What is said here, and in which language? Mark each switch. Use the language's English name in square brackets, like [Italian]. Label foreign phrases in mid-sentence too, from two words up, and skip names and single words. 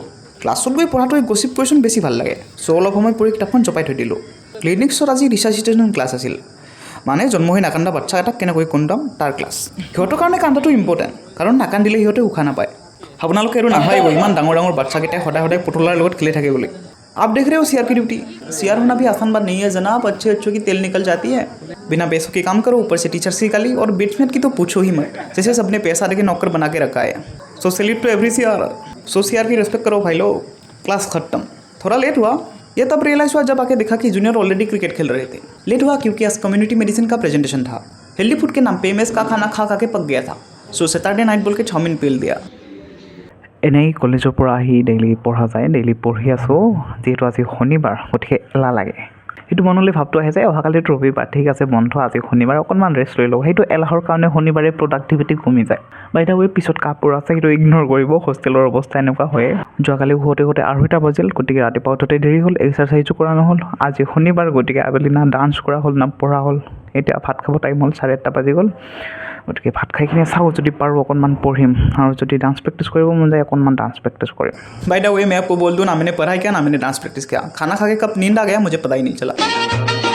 [Assamese] ক্লাছত গৈ পঢ়াটো গছিপ কুৱেশ্যন বেছি ভাল লাগে। অলপ সময় পঢ়ি কিতাপখন জপাই থৈ দিলোঁ। ক্লিনিক্সত আজি ৰিচাৰ্চিটেশ্যন ক্লাছ আছিল। মানে জন্ম হৈ নাকান্দা বাচ্চা এটাক কেনেকৈ কণ্ডাম তাৰ ক্লাছ। সিহঁতৰ কাৰণে কান্দাটো ইম্পৰ্টেণ্ট, কাৰণ নাকান্দিলে সিহঁতে উশাহ নাপায়। আপোনালোকে আৰু নাভাবিব ইমান ডাঙৰ ডাঙৰ বাচ্চাকেইটাই সদায় সদায় পুতলাৰ লগত খেলি থাকে বুলি। [Hindi] आप देख रहे हो सीआर की ड्यूटी। सीआर होना भी आसान बात नहीं है जनाब। अच्छे अच्छों की तेल निकल जाती है। बिना पैसों के काम करो, ऊपर से टीचर्स की गाली और बेचमेंट की तो पूछो ही मत। जैसे सबने पैसा देके नौकर बना के रखा है। [English] so salute to every CR. [Hindi] सो सीआर की रिस्पेक्ट करो भाई लोग। क्लास खत्म। थोड़ा लेट हुआ, ये तब रियलाइज हुआ जब आके देखा कि [English] junior already cricket [Hindi] खेल रहे थे। लेट हुआ क्योंकि आज [English] community medicine [Hindi] का प्रेजेंटेशन था। [English] healthy food [Hindi] के नाम पे मेस का खाना खा के पक गया था। सो [English] Saturday night [Hindi] बोल के चाउमिन पेल दिया। [Assamese] এনেই কলেজৰ পৰা আহি ডেইলি পঢ়া যায়, ডেইলি পঢ়ি আছোঁ। যিহেতু আজি শনিবাৰ, গতিকে এলাহ লাগে। সেইটো মনলৈ ভাৱটো আহে যে অহাকালিতো ৰবিবাৰ, ঠিক আছে বন্ধ, আজি শনিবাৰ অকণমান ৰেষ্ট লৈ লওঁ। সেইটো এলাহৰ কাৰণে শনিবাৰে প্ৰডাক্টিভিটি কমি যায়। [English] by the way [Assamese] পিছত কাপোৰ আছে, সেইটো ইগন'ৰ কৰিব। হোষ্টেলৰ অৱস্থা এনেকুৱা হয়ে। যোৱাকালি শুওঁতে শুওঁতে 2:30 বাজিল, গতিকে ৰাতিপুৱা উঠোঁতে দেৰি হ'ল। এক্সাৰচাইজো কৰা নহ'ল। আজি শনিবাৰ, গতিকে আবেলি না ডান্স কৰা হ'ল না পঢ়া হ'ল। এতিয়া ভাত খাব টাইম হ'ল, 1:30 বাজি গ'ল। গতিকে ভাত খাই কিনে চাওঁ, যদি পাৰোঁ অকণমান পঢ়িম, আৰু যদি [English] dance practice [Assamese] কৰিব মন যায় অকণমান [English] dance practice [Assamese] কৰিম। [English] by the way [Hindi] मैं आपको बोल दूँ ना मैंने पढ़ाई किया ना मैंने [English] dance practice [Hindi] किया। खाना खा के कब नींद आ गया मुझे पता ही नहीं चला।